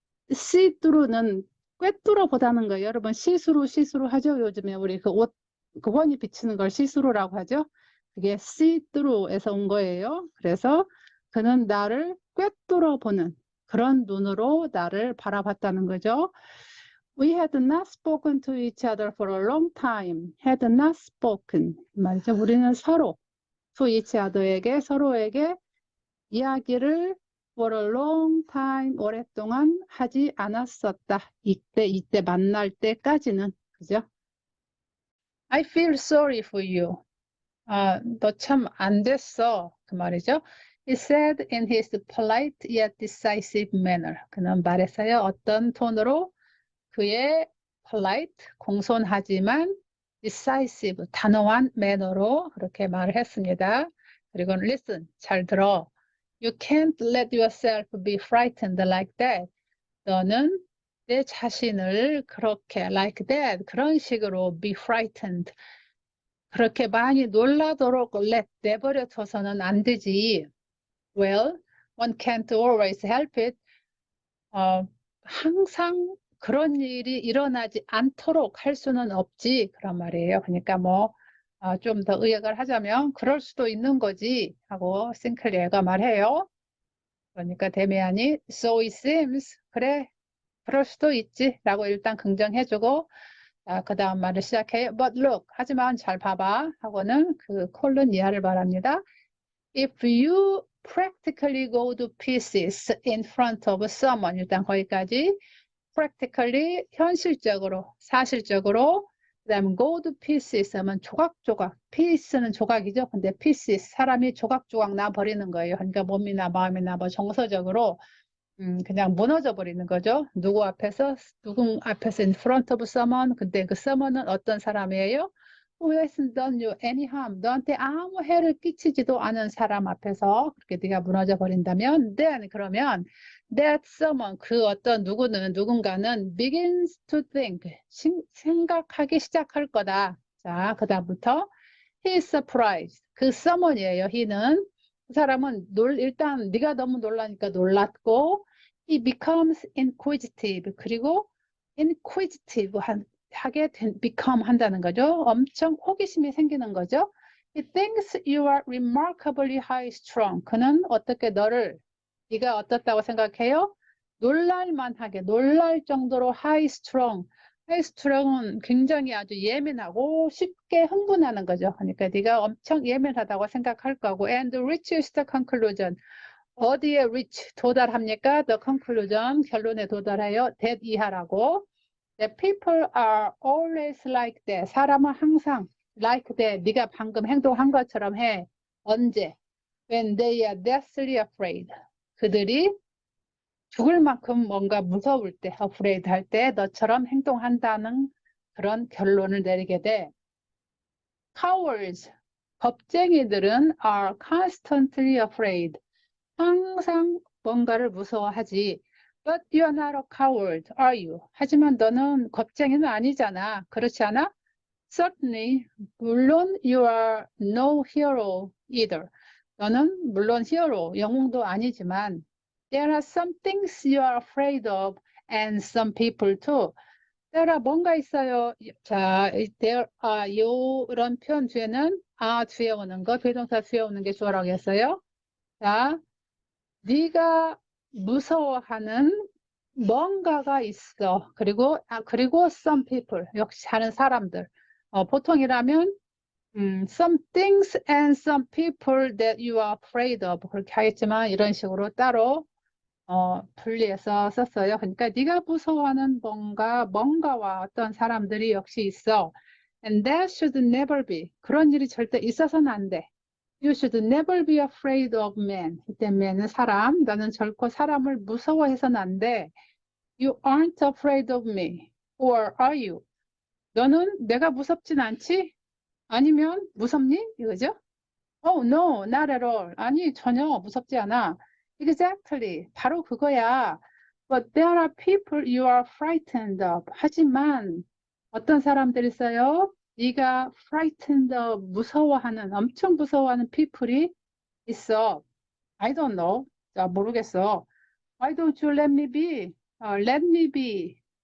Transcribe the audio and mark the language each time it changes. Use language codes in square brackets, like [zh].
[ko] see through는 꿰뚫어 보다는 거예요. 여러분 시스루 하죠. 요즘에 우리 그 옷, 그 원이 비치는 걸 시스루라고 하죠. 그게 see through에서 온 거예요. 그래서 그는 나를 꿰뚫어 보는 그런 눈으로 나를 바라봤다는 거죠. [en] We had not spoken to each other for a long time. Had not spoken. [ko] 말이죠. 우리는 서로 [en] to each other [ko] 에게 서로에게 이야기를 [en] for a long time [ko] 오랫동안 하지 않았었다. 이때 만날 때까지는 그죠? [en] I feel sorry for you. [ko] 너 참 안 됐어. 그 말이죠. [en] He said in his polite yet decisive manner. [ko] 그는 말했어요. 어떤 톤으로? 그의 polite, 공손하지만 decisive, 단호한 매너로 그렇게 말을 했습니다. 그리고 listen, 잘 들어. [en] You can't let yourself be frightened like that. [ko] 너는 내 자신을 그렇게 [en] like that [ko] 그런 식으로 [en] be frightened [ko] 그렇게 많이 놀라도록 내버려 둬서는 안 되지. [en] Well, one can't always help it. [ko] 항상 그런 일이 일어나지 않도록 할 수는 없지. 그런 말이에요. 그러니까 뭐, 좀 더 의역을 하자면, 그럴 수도 있는 거지. 하고, 싱클리어가 말해요. 그러니까 데미안이, [en] so it seems. [ko] 그래, 그럴 수도 있지. 라고 일단 긍정해주고, 그 다음 말을 시작해요. [en] But look, [ko] 하지만 잘 봐봐. 하고는 그 콜론 이하를 말합니다. [en] If you practically go to pieces in front of someone, [ko] 일단 거기까지 practically, 현실적으로, 사실적으로, 그 다음 [en] go to pieces [ko] 하면 조각조각, piece는 조각이죠. 근데 pieces, 사람이 조각조각 나버리는 거예요. 그러니까 몸이나 마음이나 뭐 정서적으로 그냥 무너져 버리는 거죠. 누구 앞에서 [en] in front of someone. [ko] 근데 그 someone은 어떤 사람이에요? [en] Who hasn't done you any harm. [ko] 너한테 아무 해를 끼치지도 않은 사람 앞에서 그렇게 네가 무너져 버린다면 then 그러면 [en] that someone [ko] 그 어떤 누군가는 [en] begins to think [ko] 생각하기 시작할 거다. 자, 그다음부터 [en] he is surprised. [ko] 그 someone이에요. he는 그 사람은 일단 네가 너무 놀라니까 놀랐고 [en] he becomes inquisitive. [ko] 그리고 inquisitive 하게 become 한다는 거죠. 엄청 호기심이 생기는 거죠. [en] He thinks you are remarkably high strung. [ko] 그는 어떻게 네가 어떻다고 생각해요? 놀랄만하게, 놀랄 정도로 high strung. high strung은 굉장히 아주 예민하고 쉽게 흥분하는 거죠. 그러니까 네가 엄청 예민하다고 생각할 거고 [en] and reaches the conclusion. [ko] 어디에 reach 도달합니까? [en] The conclusion [ko] 결론에 도달해요. that 이하라고. [en] That people are always like that. [ko] 사람은 항상 [en] like that. [ko] 네가 방금 행동한 것처럼 해. 언제? [en] When they are deathly afraid. [ko] 그들이 죽을 만큼 뭔가 무서울 때, afraid 할 때 너처럼 행동한다는 그런 결론을 내리게 돼. [en] Cowards. [ko] 겁쟁이들은 [en] are constantly afraid. [ko] 항상 뭔가를 무서워하지. [en] But you are not a coward, are you? [ko] 하지만 너는 겁쟁이는 아니잖아. 그렇지 않아? [en] Certainly, [ko] 물론 [en] you are no hero either. [ko] 너는 물론 hero, 영웅도 아니지만 [en] there are some things you are afraid of and some people too. [ko] there are 뭔가 있어요. 자, there are 이런 표현 뒤에는 뒤에 오는 거, 비동사 뒤에 오는 게 주어라고 했어요. 자, 네가 무서워하는 뭔가가 있어. 그리고 some people, 역시 다른 사람들. 보통이라면 [en] some things and some people that you are afraid of [ko] 그렇게 하겠지만 이런 식으로 따로 분리해서 썼어요. 그러니까 네가 무서워하는 뭔가와 어떤 사람들이 역시 있어. [en] And that should never be. [ko] 그런 일이 절대 있어서는 안 돼. [en] You should never be afraid of men. [ko] 이때 man은 사람. 나는 결코 사람을 무서워해서는 안 돼. [en] You aren't afraid of me. Or are you? [ko] 너는 내가 무섭진 않지? 아니면 무섭니? 이거죠? [en] Oh, no, not at all. [ko] 아니, 전혀 무섭지 않아. [en] Exactly. [ko] 바로 그거야. [en] But there are people you are frightened of. [ko] 하지만 어떤 사람들이 있어요? 네가 frightened of, 엄청 무서워하는 people이 있어. [en] I don't know. [ko] 자, 모르겠어. [en] Why don't you let me be? Let me be.